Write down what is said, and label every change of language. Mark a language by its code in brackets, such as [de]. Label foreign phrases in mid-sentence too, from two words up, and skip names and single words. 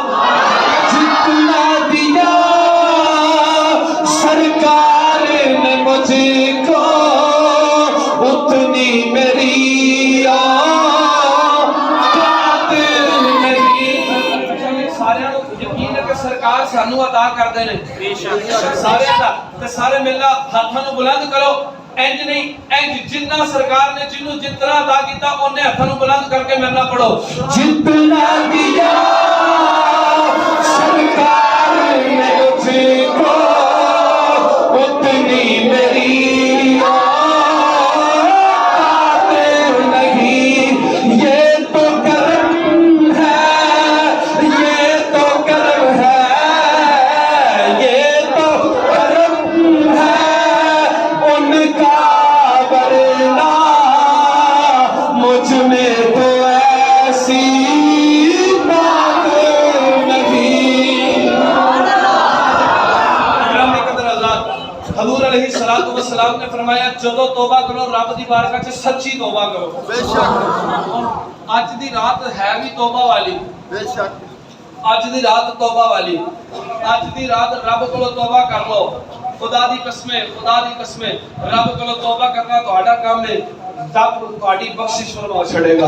[ur] جتنا دیا سرکار نے مجھے کو اتنی میری اوقات نہیں. [pa] سارے یقین ہے کہ سرکار سانو عطا کردے نے. بے شک سارے دا تے سارے ملنا ہاتھاں نو بلند کرو. انج نہیں، انج جنا سرکار نے جنوں جتنا ادا کیا انہیں ہتھوں بلند کرکے میرے نال پڑھو, [ur] جتنا دیا سرکار نے مجھ کو اتنی میری اوقات نہیں. یہ تو کرم ہے، یہ تو کرم ہے، یہ تو کرم ہے ان کا، ورنہ مجھ میں تو ایسی بات نہیں. [pa] हजूर [ar] علیہ الصلوٰۃ والسلام [pa] نے فرمایا جدوں توبہ کرو رب دی بارگاہ چ سچی توبہ کرو. बेशक اج دی رات ہے بھی توبہ والی, बेशक اج دی رات توبہ والی، اج دی رات رب کولوں توبہ کر لو. خدا دی قسمیں، خدا دی قسمیں رب کولوں توبہ کرنا تہاڈا کم ہے، رب تہاڈی بخشش فرما چھڈے گا.